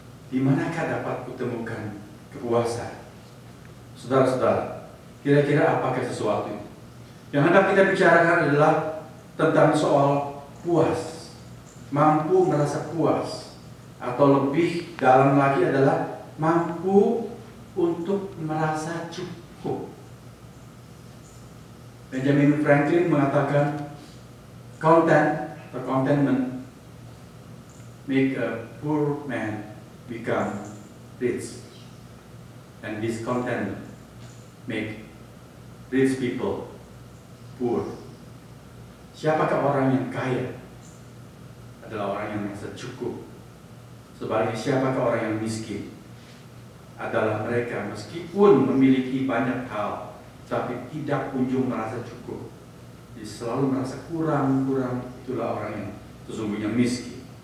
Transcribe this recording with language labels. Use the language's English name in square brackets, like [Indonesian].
[Indonesian] Di manakah dapat kutemukan kepuasan? Saudara-saudara, kira-kira apakah sesuatu itu? Yang hendak kita bicarakan adalah tentang soal puas. Mampu merasa puas. Atau lebih dalam lagi adalah mampu untuk merasa cukup. [English] Benjamin Franklin [Indonesian] mengatakan [English] contentment make a poor man become rich, and discontentment make rich people poor. [Indonesian] Siapakah orang yang kaya? Adalah orang yang merasa cukup. Sebaliknya, siapakah orang yang miskin? Adalah mereka meskipun memiliki banyak hal, tapi tidak kunjung merasa cukup. Jadi selalu merasa kurang. Itulah orang yang sesungguhnya miskin.